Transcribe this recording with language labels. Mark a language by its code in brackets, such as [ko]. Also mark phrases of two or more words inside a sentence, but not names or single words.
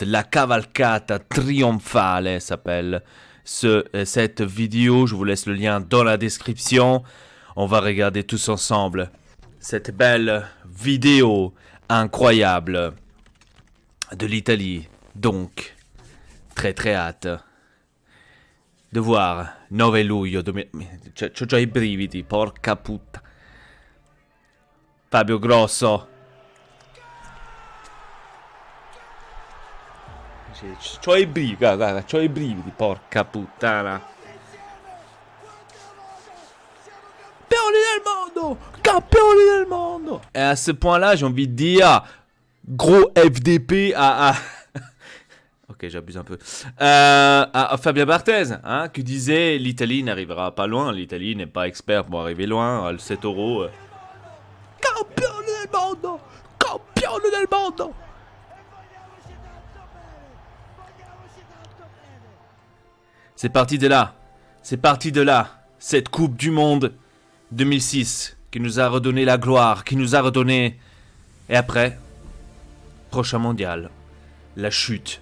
[fr] La cavalcata trionfale s'appelle cette vidéo, je vous laisse le lien dans la description. On va regarder tous ensemble cette belle vidéo incroyable de l'Italie, donc... Très hâte de voir 9 luglio. [it] C'ho già i brividi, porca puttana. Fabio Grosso. C'ho i brividi, guarda, c'ho i brividi, porca puttana. Campioni del mondo! Campioni del mondo! [fr] Et à ce point-là, j'ai envie de dire, gros FDP à... Ok, j'abuse un peu. À Fabien Barthez, hein, qui disait l'Italie n'arrivera pas loin. L'Italie n'est pas expert pour arriver loin. Le 7 euros. [it] Campione del mondo! Campione del mondo! [fr] C'est parti de là. C'est parti de là. Cette Coupe du Monde 2006 qui nous a redonné la gloire, qui nous a redonné. Et après, prochain mondial, la chute.